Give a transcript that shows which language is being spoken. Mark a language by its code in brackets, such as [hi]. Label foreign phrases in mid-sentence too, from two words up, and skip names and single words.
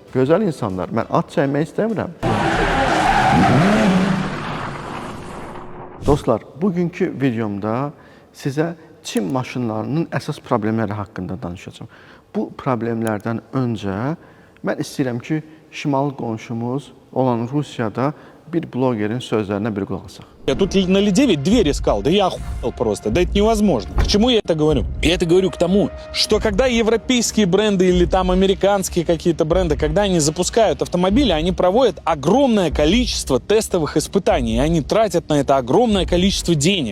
[az] Gözəl insanlar, mən ad çəkmək istəmirəm. Dostlar, bugünkü videomda sizə Çin maşınlarının əsas problemləri haqqında danışacağım. Bu problemlərdən öncə mən istəyirəm ki, şimal qonşumuz olan Rusiyada bir blogerin sözlərinə bir qulaq asaq. [ru] Я тут на L9 дверь искал, да я охуел просто, да это невозможно. К чему я это говорю? Я это говорю к тому, что когда европейские бренды или там американские какие-то бренды, когда они запускают автомобили, они проводят огромное количество тестовых испытаний, и они тратят на это огромное количество денег.